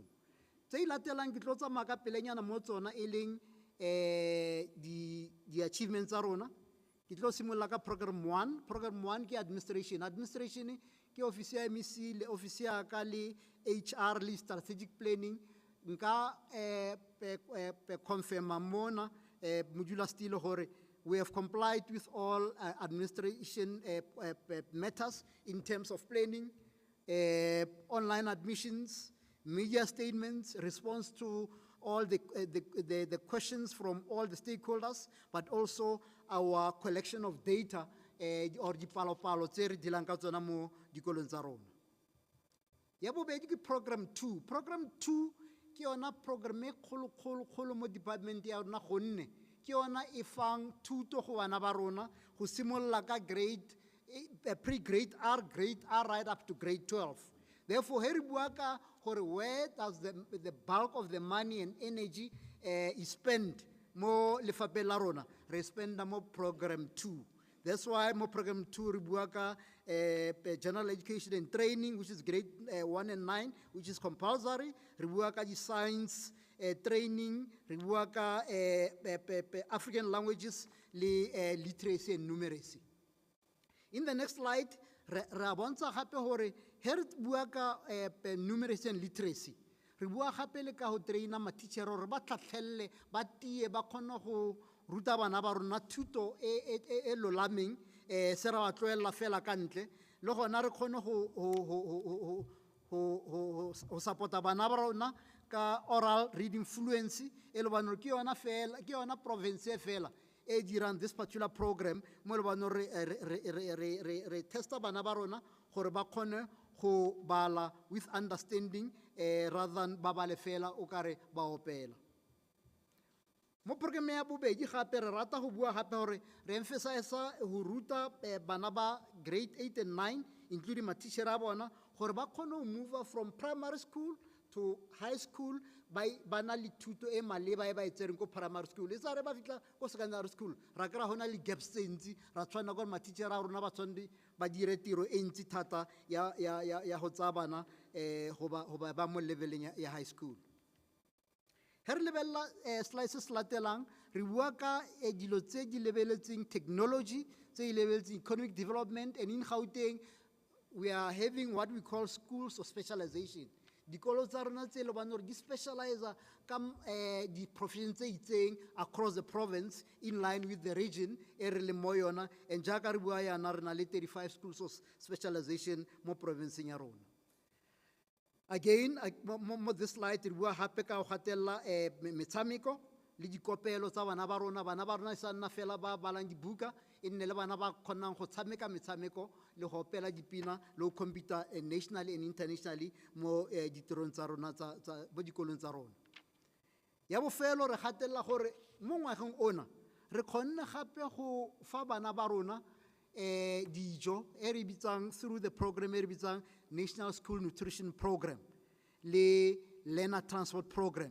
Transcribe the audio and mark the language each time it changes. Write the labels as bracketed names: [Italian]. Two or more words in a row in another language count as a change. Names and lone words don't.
[Tswana] Tse latelang ke tlo tsamaya ka pelenyana mo tsona e leng di-achievements tsa rona. Ke tlo simolola ka program 1. Program 1 ke administration. Administration ke office ya MEC le office ya ka le HR le [English] strategic planning. [Tswana] Nka confirma mona modulasetulo gore [English] we have complied with all administration matters in terms of planning, online admissions, media statements, response to all the questions from all the stakeholders, but also our collection of data or [Tswana] dipalo-palo tse re dilang ka tsona mo dikolong tsa rona. Ya bobedi ke program 2. Program 2 ke yona program e kgolo mo department ya rona gonne ke yona e fang thuto go bana ba rona go simolola ka [English] pre-grade R, grade R right up to grade 12. [Tswana] Therefore, here bua ka gore [English] where does the bulk of the money and energy is spent [Tswana] mo lefapeng la rona, re spenda mo program 2. [English] That's why [Tswana] mo program 2 re bua ka [English] general education and training, which is grade 1 and 9, which is compulsory. [Tswana] Re bua ka di [English] science training, [Tswana] re bua ka [English] African languages [Tswana] le [English] literacy and numeracy. In the next slide, [Tswana] re bontsha gape gore he re bua ka [English] numeracy and literacy, [Tswana] re bua gape le ka go traina ma-teacher gore ba tlhatlhelele ba tie ba kgone go ruta bana ba rona thuto e lolameng se ra ba tloelela fela ka ntle le gona re kgone go supporta bana ba rona ka [English] oral reading fluency [Tswana] e le bana ke yona province e fela e dirang [English] this particular program [Tswana] mo le bana re testa bana ba rona gore ba kgone go bala [English] with understanding rather than [Tswana] ba bale fela o kare ba opela. Mo programe ya bobedi gape re rata go bua gape gore re emphasize go ruta bana ba [English] grade 8 and 9 [Tswana] including ma-teacher a bona gore ba kgone go [English] move from primary school to high school [Tswana] ba na le thuto e maleba e ba e tsereng ko [English] primary school. [Tswana] E sa re ba fitla ko [English] secondary school [Tswana] ra kry-a gona le gaps tse ntsi ra tshwanela gore ma-teacher a rona ba tshwanetse ba dire tiro e ntsi thata ya go tsaya bana go ba mo leveleng ya high school. He re lebelela slices latelang re bua ka dilo tse di lebeletseng [English] technology, [Tswana] tse di lebeletseng [English] economic development, and in Gauteng we are having what we call schools of specialization. [Tswana] Dikolo tsa rona tse le bana gore di specialize ka di professions tse itseng [English] across the province in line with the region [Tswana] e re le mo yona, and jaaka re bua yana re na le 35 [English] schools of specialization [Tswana] mo provinceng ya rona. Again, mo [English] this slide [Tswana] re bua gape ka go gatelela metshameko le dikopelo tsa bana ba rona sa nna fela ba balang dibuka e nne le bana ba kgonang go tshameka metshameko le go opela dipina le go [English] compete nationally and internationally [Tswana] mo ditirong tsa rona mo dikolong tsa rona. Ya bofelo re gatelela gore mo ngwageng ona re kgonne gape go fa bana ba rona dijo e re bitsang [English] through the program [Tswana] e re bitsang National School Nutrition Program le Learner Transport Program.